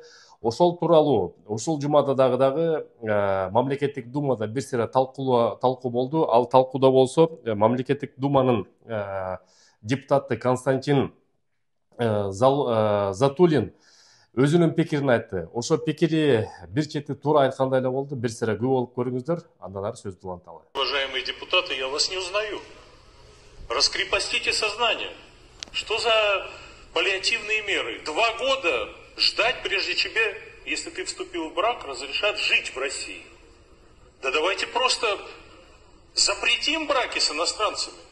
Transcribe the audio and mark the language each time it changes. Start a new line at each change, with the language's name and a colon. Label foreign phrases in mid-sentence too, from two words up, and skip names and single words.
Kyrgyz: Ошол тууралуу ушул жумада дагы мамлекеттик думада бир сыйра талкуу болду. Ал талкууда болсо мамлекеттик думанын депутаты Константин Затулин өзүнүн пикирин айтты. Ошо пикири бир чети туура айткандай эле болду. Бир сыра күбө болуп көрүңүздөр, андан ары сөздү уланталы.
Russian: Уважаемые депутаты, я вас не узнаю. Раскрепостите сознание. Что за паллиативные меры? 2 года ждать, прежде тебе, если ты вступил в брак, разрешат жить в России. Да давайте просто запретим браки с иностранцами.